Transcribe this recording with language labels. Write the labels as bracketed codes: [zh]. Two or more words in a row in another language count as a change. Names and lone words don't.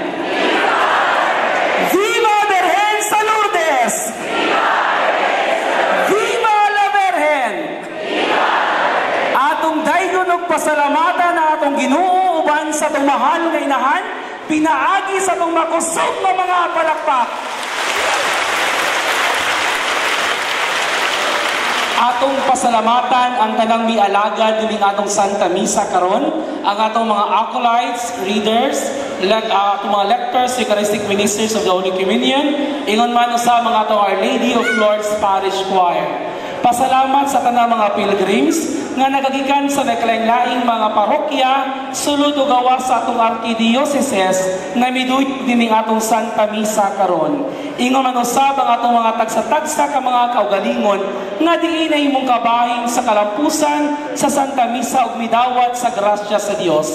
[es] Viva Virgen sa Lourdes! Viva la Virgen! [ceb] Atong daygon og pasalamatan na atong Ginoo uban sa atong mahal nga inahan, pinaagi sa atong makusog nga mga palakpak. Atong pasalamatan ang tanang mialagad dining atong Santa Misa karon, ang atong mga [en] acolytes, readers, [ceb] atong mga lectors, [en] Eucharistic ministers of the Holy Communion, [ceb] ingon man sa mga atong Our Lady of Lourdes Parish Choir. Pasalamat sa tanang mga pilgrims nga nagagikan sa naglaing-laing mga parokya sulod ug gawas sa atong arkidiocese nga miduyod dining atong Santa Misa karon. Ingon man usab ang atong mga tagsa-tagsa ka mga kaugalingon nga diin ay imong kabahin sa kalampusan sa Santa Misa ug midawat sa grasya sa Dios.